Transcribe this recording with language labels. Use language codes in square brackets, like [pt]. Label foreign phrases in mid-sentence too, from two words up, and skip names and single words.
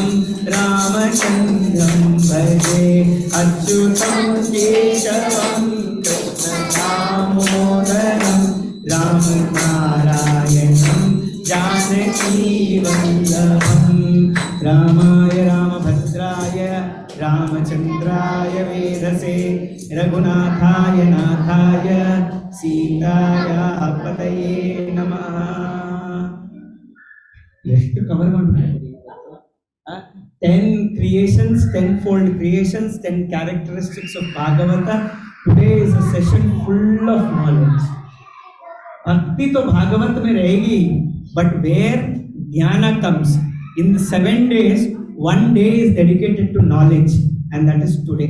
[sa] रामचन्द्रं भजे, अच्युतं केशवं कृष्ण दामोदरं, रामनारायणं जानकी वल्लभं, रामाय रामभद्राय रामचन्द्राय वेधसे, रघुनाथाय नाथाय सीताय पतये नमः. [kn] ಎಷ್ಟು ಕವರ್ ಮಾಡ್ಬಿಟ್ಟಿದ್ದೀವಿ. [en] 10 creations, 10-fold creations, 10 characteristics of Bhagavata. Today is a session full of knowledge. [hi] भक्ति तो भागवत में रहेगी, [en] but where dhyana comes in the 7 days, 1 day is dedicated to knowledge, and that is today.